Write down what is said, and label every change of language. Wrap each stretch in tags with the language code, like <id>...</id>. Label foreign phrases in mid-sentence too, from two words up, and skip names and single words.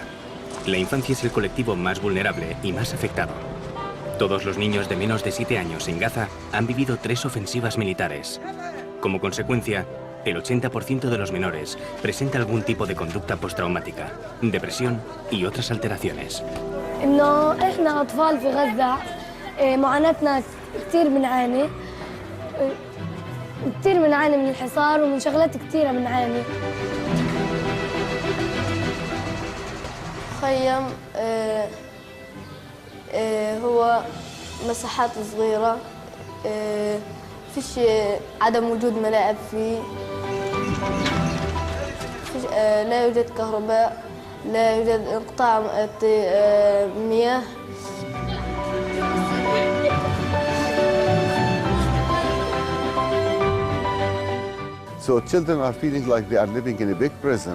<es>La infancia es el colectivo más vulnerable y más afectado. Todos los niños de menos de 7 años en Gaza han vivido 3 ofensivas militares. Como consecuencia, el 80% de los menores presenta algún tipo de conducta postraumática, depresión y otras alteraciones.</es> <ar>إنه إحنا أطفال في غزة معاناتنا كثير بنعاني من الحصار ومن شغلات كثيرة بنعاني. خيم هو مساحات صغيرة، فيش عدم وجود ملاعب فيه، لا يوجد كهرباء، لا يوجد انقطاع مياه.</ar> <en>So children are feeling like they are living in a big prison.</en>